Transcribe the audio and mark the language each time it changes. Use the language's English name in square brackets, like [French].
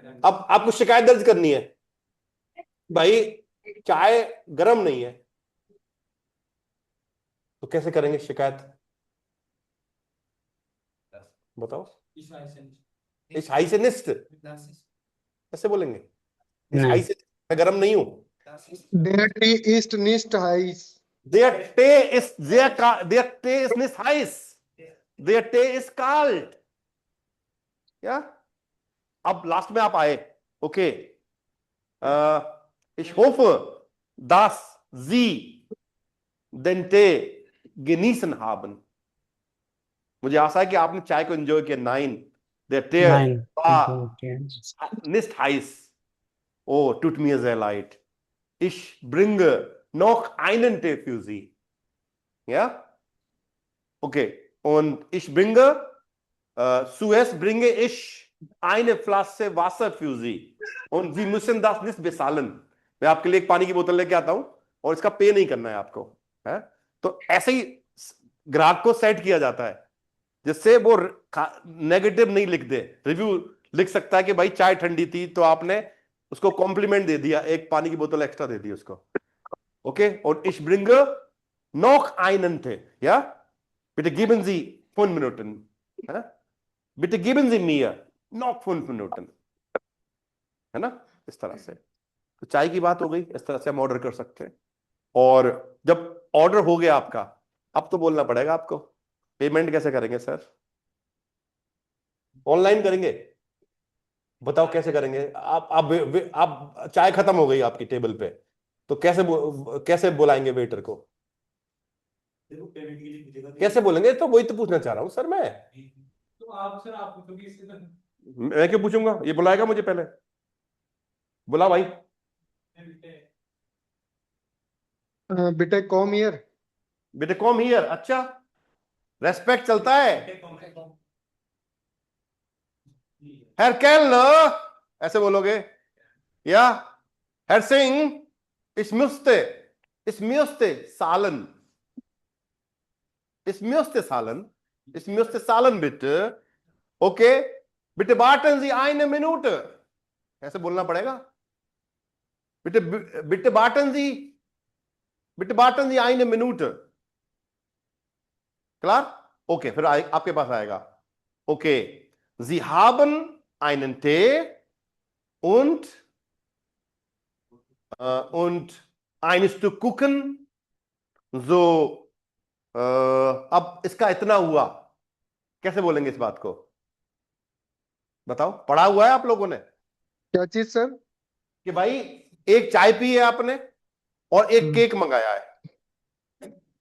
[Hindi] अब आपको शिकायत दर्ज करनी है, भाई चाय गर्म नहीं है, तो कैसे करेंगे शिकायत? बताओ। इस हाई से निस्ट, कैसे बोलेंगे? इस हाई से, मैं गर्म नहीं हूं। [German] Der Tee ist nicht heiß. Der Tee ist der Tee ist nicht heiß, der Tee ist kalt, या? [Hindi] अब लास्ट में आप आए, okay, [German] ich hoffe dass Sie den Tee genießen haben, [Hindi] मुझे आशा है कि आपने चाय को एंजॉय किया। [German] 9, der Tee war nicht heiß, oh tut mir sehr leid, ich bringe noch einen Tee für Sie, ja? Okay, und ich bringe zuerst bringe ich eine Flasche Wasser für Sie und Sie müssen das nicht bezahlen, [Hindi] मैं आपके लिए एक पानी की बोतल लेके आता हूं और इसका पे नहीं करना है आपको, है? तो ऐसे ही ग्राहक को सेट किया जाता है जिससे वो नेगेटिव नहीं लिख दे, रिव्यू लिख सकता है कि भाई चाय ठंडी थी तो आपने उसको कॉम्प्लीमेंट दे दिया, एक पानी की बोतल एक्स्ट्रा दे दी उसको। ओके, और [German] ich bringe noch einen Tee, ja? Bitte geben Sie 5 Minuten. [Hindi] है ना? [German] Bitte geben Sie mir noch 5 Minuten. [Hindi] है ना? इस तरह से तो चाय की बात हो गई, इस तरह से हम ऑर्डर कर सकते हैं। और जब ऑर्डर हो गया आपका, अब तो बोलना पड़ेगा आपको, पेमेंट कैसे करेंगे सर? ऑनलाइन करेंगे? बताओ कैसे करेंगे? आप चाय खत्म हो गई आपकी टेबल पे, तो कैसे बुलाएंगे वेटर को? कैसे बोलेंगे? तो वही तो पूछना चाह रहा हूं सर मैं। तो आप सर आप पूछोगे इससे तो मैं क्यों पूछूंगा? ये बुलाएगा मुझे पहले। बुला भाई। [English] बेटे come here. बेटे come here. [Hindi] अच्छा, रेस्पेक्ट चलता है। हेर केलनर ऐसे बोलोगे, या हेर Singh [German] ich müsste zahlen. Ich müsste zahlen bitte. Okay, bitte warten Sie eine Minute. [Hindi] ऐसे बोलना पड़ेगा। [German] bitte bitte warten Sie eine Minute. Klar? [Hindi] Okay, फिर आपके पास आएगा। [German] Okay, Sie haben einen Tee und ein Stück Kuchen. [Hindi] So, अब इसका इतना हुआ, कैसे बोलेंगे इस बात को? बताओ, पढ़ा हुआ है आप लोगों ने क्या चीज सर? कि भाई एक चाय पी है आपने और एक केक मंगाया है?